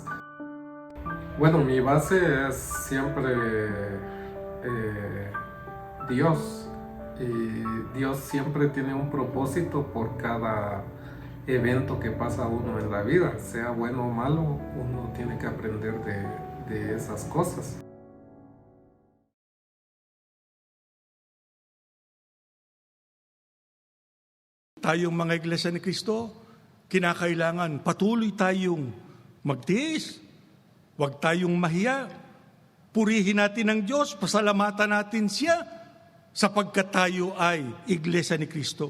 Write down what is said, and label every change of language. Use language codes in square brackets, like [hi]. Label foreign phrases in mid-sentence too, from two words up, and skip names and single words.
[es] Bueno, mi base es siempre Dios. Y Dios siempre tiene un propósito por cada evento que pasa uno en la vida. Sea bueno o malo, uno tiene que aprender de esas cosas. [tl] Tayong mga Iglesia ni Cristo, kinakailangan patuloy tayong magtiis, huwag tayong mahiya, purihin natin ang Diyos, pasalamatan natin Siya, sapagkat tayo ay Iglesia ni Cristo.